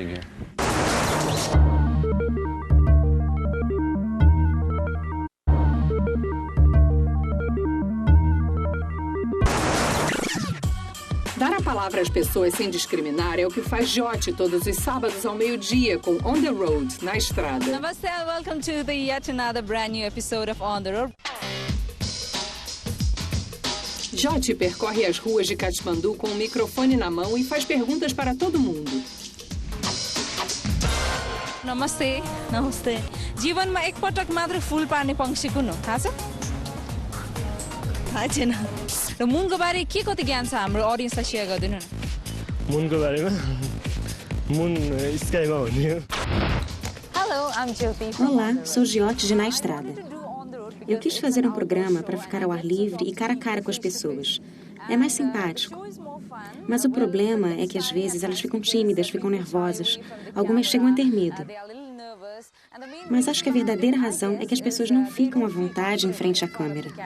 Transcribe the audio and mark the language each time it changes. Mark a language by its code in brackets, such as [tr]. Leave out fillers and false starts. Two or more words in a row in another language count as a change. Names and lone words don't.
[pt] Dar a palavra às pessoas sem discriminar é o que faz Jote todos os sábados ao meio-dia com On the Road, na estrada. [en] Namaste and welcome to the yet another brand new episode of On the Road. [pt] Jote percorre as ruas de Katmandu com um microfone na mão e faz perguntas para todo mundo. [ne] Namaste, namaste. जीवनमा एकपटक मात्र फूल पार्ने पंक्षी कुन हो थाहा छ? थाहा छैन। र मुनको बारे के कति ज्ञान छ हाम्रो ऑडियन्सलाई शेयर गर्दिनु न? मुनको बारेमा [en] moon skyमा [ne] हुने हो। [en] Hello, I'm Jyoti. [pt] Olá, sou Giote de Na Estrada. Eu quis fazer um programa para ficar ao ar livre e cara a cara com as pessoas. É mais simpático. Mas o problema é que às vezes elas ficam tímidas, ficam nervosas. Algumas chegam a ter medo. Mas acho que a verdadeira razão é que as pessoas não ficam à vontade em frente à câmera.